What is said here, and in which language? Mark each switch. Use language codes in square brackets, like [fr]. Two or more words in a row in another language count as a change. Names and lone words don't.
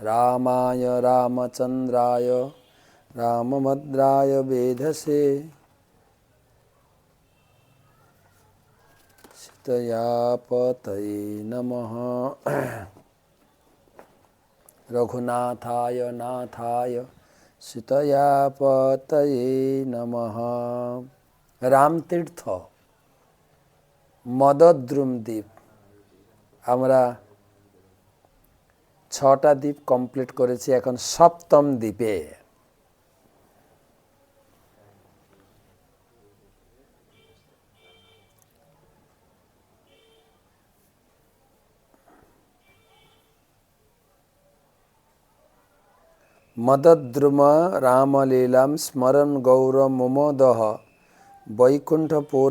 [sa] रामाय रामचन्द्राय रामभद्राय वेधसे सीतयापतये नमः। रघुनाथाय नाथाय सीतयापतये नमः। [bn] रामतीर्थ मदद्रुम দ্বীপ আমরা ৬টা দ্বীপ কমপ্লিট করেছি, এখন সপ্তম দ্বীপে। [sa] मदद्रुम रामलीलां स्मरन् गौर मुमोदः वैकुंठपुर